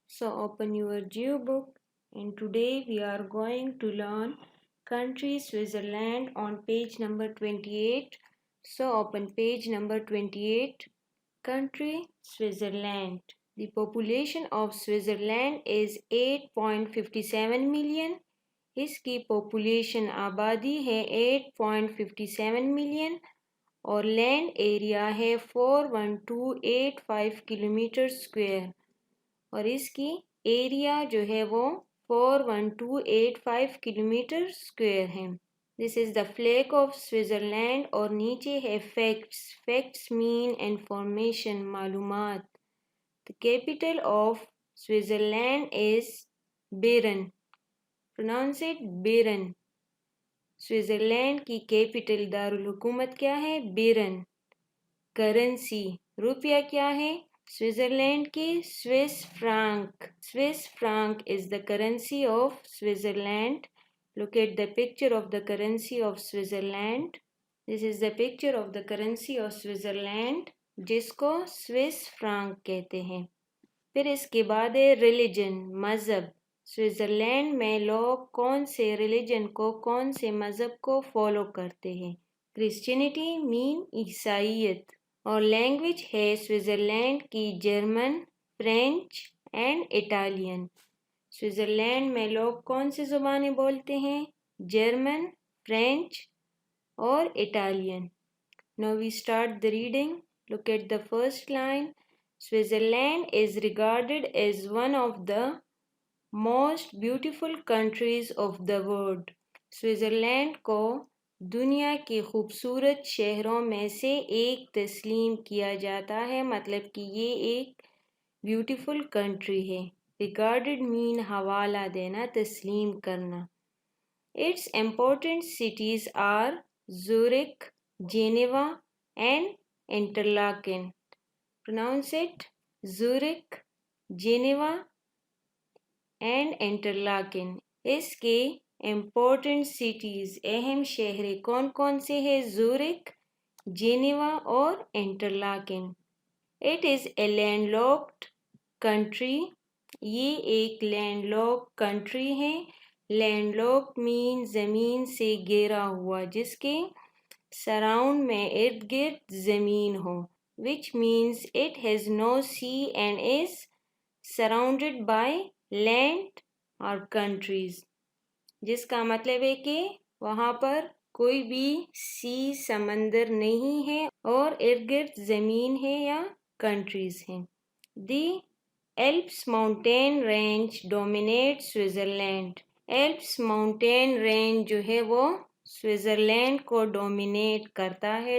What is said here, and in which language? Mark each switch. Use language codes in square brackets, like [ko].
[en] So open your Geo book, and today we are going to learn country Switzerland on page number 28. So open page number 28. Country Switzerland. The population of Switzerland is 8.57 million. [ur] इसकी population आबादी है 8.57 million اور land area ہے 41285 kilometre square اور اس کی area جو ہے وہ 41285 کلومیٹر اسکوائر ہے. [en] this is the flag of Switzerland [ur] اور نیچے ہے [en] Facts. [ur] فیکٹس مین انفارمیشن، معلومات. [en] The capital of Switzerland is Bern. Pronounce it Bern. [ur] Switzerland کی کیپٹل دارالحکومت کیا ہے؟ بیرن. کرنسی روپیہ کیا ہے سوئٹزرلینڈ کی؟ Swiss Franck. [en] Swiss franc is the currency of Switzerland. Look at the picture of the currency of Switzerland. This is the picture of the currency of Switzerland [ur] جس کو سوئس فرانک کہتے ہیں. پھر اس کے بعد ہے ریلیجن، مذہب. سوئٹزرلینڈ میں لوگ کون سے ریلیجن کو، کون سے مذہب کو فالو کرتے ہیں؟ کرسچینٹی مین عیسائیت. اور لینگویج ہے سوئٹزرلینڈ کی German, French and Italian. Switzerland میں لوگ کون سی زبانیں بولتے ہیں؟ جرمن، فرینچ اور Italian. [en] Now we start the reading. Look at the first line. Switzerland is regarded as one of the most beautiful countries of the world. [ur] Switzerland کو دنیا کے خوبصورت شہروں میں سے ایک تسلیم کیا جاتا ہے، مطلب کہ یہ ایک بیوٹیفل کنٹری ہے. ریگارڈڈ مین حوالہ دینا، تسلیم کرنا. [en] Its important cities are Zurich, Geneva and Interlaken. Pronounce it Zurich, Geneva and Interlaken. [ur] اس کے امپورٹنٹ سٹیز، اہم شہر کون کون سے ہیں؟ زورک، جینیوا اور انٹرلاکن. [en] It is a landlocked country. [ur] یہ ایک لینڈ لاک کنٹری ہے. لینڈ لاک مین زمین سے گھیرا ہوا، جس کے سراؤنڈ میں ارد گرد زمین ہو. [en] which means it has no sea and is surrounded by land or countries. [ur] جس کا مطلب ہے کہ وہاں پر کوئی بھی سمندر نہیں ہے اور ارد گرد زمین ہے یا کنٹریز ہیں. [en] The Alps mountain range dominate Switzerland. [ur] Ellipse mountain range جو ہے وہ سوئٹزرلینڈ کو ڈومینیٹ کرتا ہے.